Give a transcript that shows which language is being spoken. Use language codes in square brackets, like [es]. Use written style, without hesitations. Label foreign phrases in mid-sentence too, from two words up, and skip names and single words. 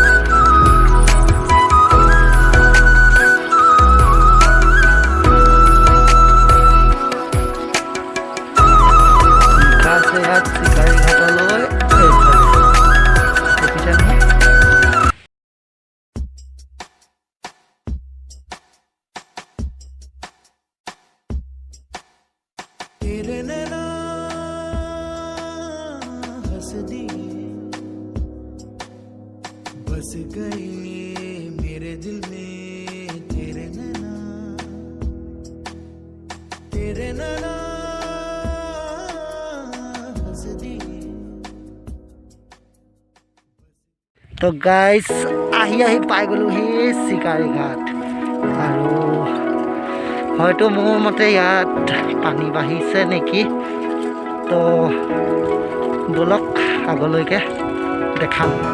[as] চিকাৰী ঘাটলৈ দেখিছে নহয় [hi] तेरे नैना हंस दिए बस गए मेरे दिल में तेरे नैना हंस दिए [as] তো গাইজ আহি পাই গ'লোহি চিকাৰী ঘাট আৰু হয়তো মোৰ মতে ইয়াত পানী বাঢ়িছে নেকি তো ব'লক আগলৈকে দেখাম